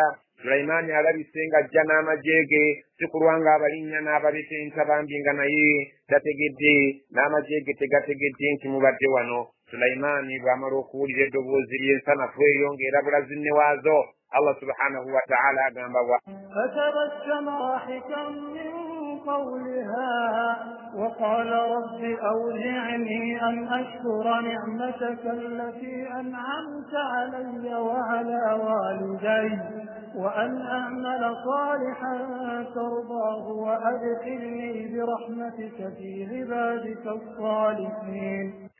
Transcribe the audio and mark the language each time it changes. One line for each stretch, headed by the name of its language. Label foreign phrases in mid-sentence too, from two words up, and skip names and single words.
Ganda: Sulaimaani alabise ng'ajja n'amajeege sikulwanga abalinnya n'ababetenta bambi nga naye tategedde n'amajeege tegategedde nti mubadde wano. Sulaimaani bw'amala okuwulira eddoboozi ly'ensanafu eyo ng'erabula zinne waazo Allah
Arabic: سبحانه وتعالى
Ganda: agamba wa
Arabic: فتبسم ضاحكا من قولها وقال رب أوزعني أن أشكر نعمتك التي أنعمت علي وعلى والدي وأن أعمل صالحا ترضاه وأدخلني برحمتك في عبادك الصالحين.